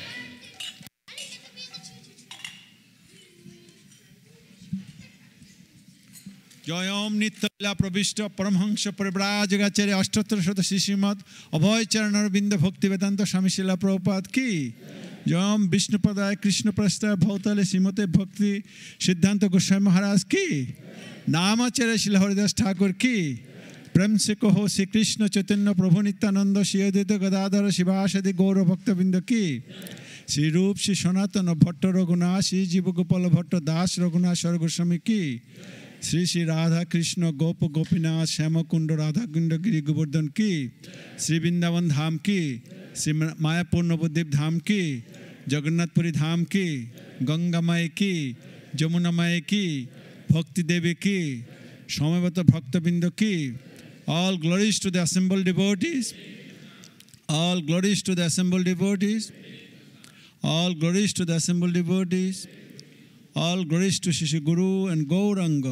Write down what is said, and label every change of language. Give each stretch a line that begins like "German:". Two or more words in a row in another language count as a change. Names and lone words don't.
Hindi: Jayam Nityala Pravishta Paramhansha Parivrajagacharya Ashtottara Shata Shishimat Abhay Charanar Binda Bhakti Vedanta Swami Srila Prabhupada Ki Jayam Vishnupadaya Krishna Prastha Bhautale Srimate Bhakti Siddhanta Goswami Maharaj Ki Namacharya Srila Haridas Thakur Ki प्रेम से कहो श्री कृष्ण चैतन्य प्रभु नित्यानंद श्री अद्वैत गदाधर शिवासादि गौर भक्तबिंद की श्री रूप श्री सनातन भट्ट रघुनाथ श्री जीव गोपाल भट्ट दास रघुनाथ सर्गोस्वामी की श्री श्री राधा कृष्ण गोप गोपीनाथ श्याम कुंड राधा कुंड गिरी गोवर्धन की श्री वृंदावन धाम की श्री मायापुर नवद्वीप धाम की जगन्नाथपुरी धाम की गंगा माई की जमुना माई की भक्ति देवी की समवेत भक्तबिंद की
English: all glories to the assembled devotees, all glories to the assembled devotees, all glories to the assembled devotees, all glories to Shri Guru and Gauranga.